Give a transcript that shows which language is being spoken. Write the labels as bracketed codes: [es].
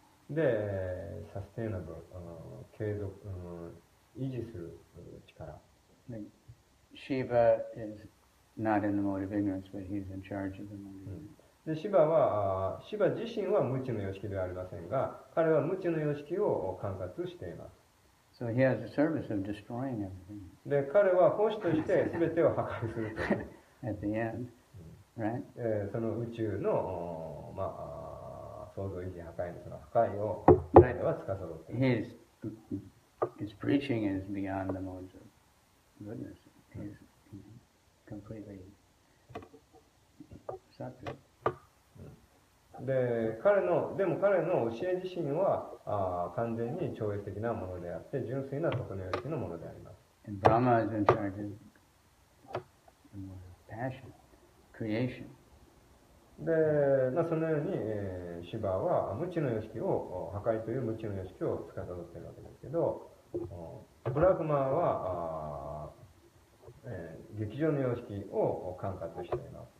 [ja] で、サステイナブル、継続、維持する力。 [en] Like Shiva is not in the mode of ignorance, but he's in charge of the mode of ignorance. [ja] で、シバ自身は無知の様式ではありませんが、彼は無知の様式を管轄しています。 [en] So So he has a service of destroying everything [ja] で、彼は奉仕として全てを破壊すると。 [en] at the end, right? [ja] その宇宙の、創造維持破壊のその破壊を彼は司っている。 [en] His preaching is beyond the modes of goodness. He's completely sattvic. [ja] でも彼の教え自身は完全に超越的なものであって純粋な徳のよしのものであります。 [en] And Brahma is in charge of passion, creation. [ja] で、そのように、シバは無知の様式を破壊という無知の様式を司っているわけですけど、ブラフマは劇場の様式を管轄しています。